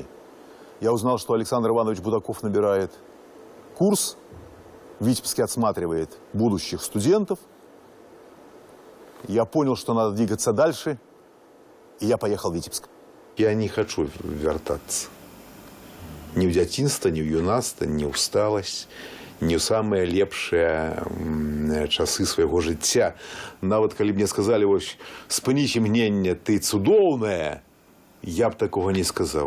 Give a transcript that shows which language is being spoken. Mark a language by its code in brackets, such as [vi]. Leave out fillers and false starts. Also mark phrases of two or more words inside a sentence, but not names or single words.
[ru] Я узнал, что Александр Иванович Будаков набирает курс, в Витебске отсматривает будущих студентов. Я понял, что надо двигаться дальше, и я поехал в Витебск. Я не хочу вертаться. [be] Ни в дзяцінства, ни в юнацтва, ни ў сталасць, ни ў самыя лепшыя часы свайго жыцця. Нават калі мне сказали, вось, спыніць імгненне, ты цудоўная, я б такого не сказаў.